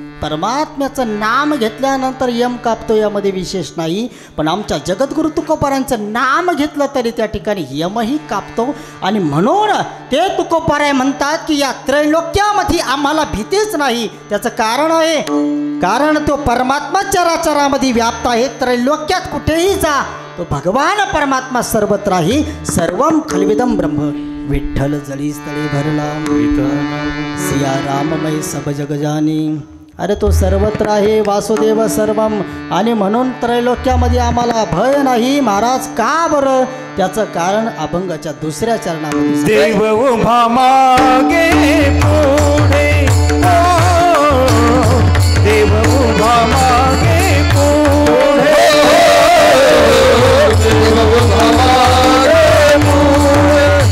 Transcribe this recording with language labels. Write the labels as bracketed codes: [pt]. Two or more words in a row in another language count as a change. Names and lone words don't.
[mr] परमात्म्याचं नाम घेतल्यानंतर यम कापतो यामध्ये विशेष नाही, पण आमच्या जगद्गुरु तुकोबारांचं नाम घेतलं तरी त्या ठिकाणी यमही कापतो. आणि म्हणून ते तुकोबाराय म्हणतात की या त्रैलोक्यामध्ये आम्हाला भीतीच नाही. त्याचं कारण आहे, कारण तो परमात्मा चराचरामध्ये व्याप्त आहे. त्रैलोक्यात कुठेही जा तो भगवान परमात्मा [sa] सर्वत्राही सर्वम खलविदम ब्रह्म. [mr] विठ्ठल जळी स्थळी भरला [awa] सिया राममय सब जग जानी. [mr] अरे तो सर्वत्र आहे [sa] वासुदेव सर्वम. [mr] आणि म्हणून त्रैलोक्यामध्ये आम्हाला भय नाही. महाराज का बरं? त्याचं कारण अभंगाच्या दुसऱ्या चरणामध्ये देव उभा मागे पुढे, देव उभा मागे पुढे, देव उभा मागे पुढे,